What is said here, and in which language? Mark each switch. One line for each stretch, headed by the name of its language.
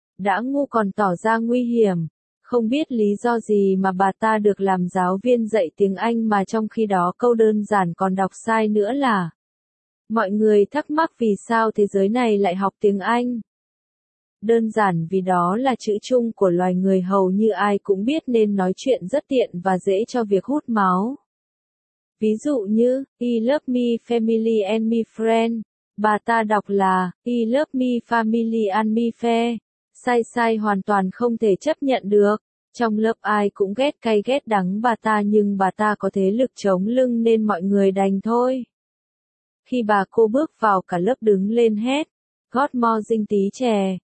Vietnamese: Đã ngu còn tỏ ra nguy hiểm. Không biết lý do gì mà bà ta được làm giáo viên dạy tiếng Anh mà trong khi đó câu đơn giản còn đọc sai nữa là. Mọi người thắc mắc vì sao thế giới này lại học tiếng Anh. Đơn giản vì đó là chữ chung của loài người hầu như ai cũng biết nên nói chuyện rất tiện và dễ cho việc hút máu. Ví dụ như,
English: he love me family and me friend.
Vietnamese: Bà ta đọc là,
English: he love me family and me fair.
Vietnamese: Sai sai hoàn toàn không thể chấp nhận được. Trong lớp ai cũng ghét cay ghét đắng bà ta nhưng bà ta có thế lực chống lưng nên mọi người đành thôi. Khi bà cô bước vào cả lớp đứng lên hét. God more dinh tí chè.